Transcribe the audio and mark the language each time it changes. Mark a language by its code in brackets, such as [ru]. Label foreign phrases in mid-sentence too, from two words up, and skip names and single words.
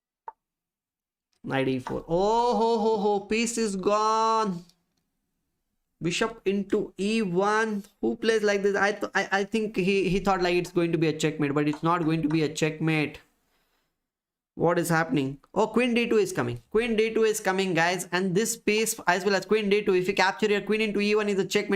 [en] Knight e4. Oh ho ho ho, piece is gone. Bishop into e1. Who plays like this? I think he thought like it's going to be a checkmate, but it's not going to be a checkmate. What is happening? Oh, queen d2 is coming. Queen d2 is coming, guys. And this piece as well as queen d2, if you capture your queen into e1 is a checkmate.